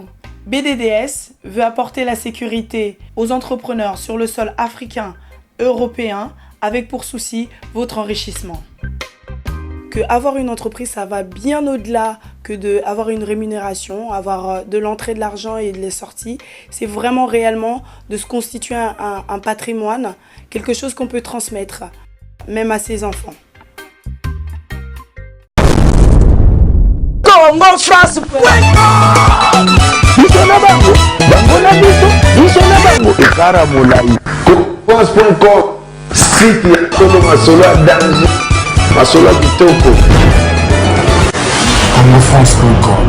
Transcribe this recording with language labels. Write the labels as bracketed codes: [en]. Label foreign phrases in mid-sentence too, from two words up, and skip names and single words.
[fr] BDDS veut apporter la sécurité aux entrepreneurs sur le sol africain, européen, avec pour souci votre enrichissement. Que avoir une entreprise, ça va bien au-delà que d'avoir une rémunération, avoir de l'entrée de l'argent et de les sorties. C'est vraiment réellement de se constituer un patrimoine, quelque chose qu'on peut transmettre, même à ses enfants. [ln] Congo France site ya Tolo Masolo ya danger Masolo kitoko Congo France.com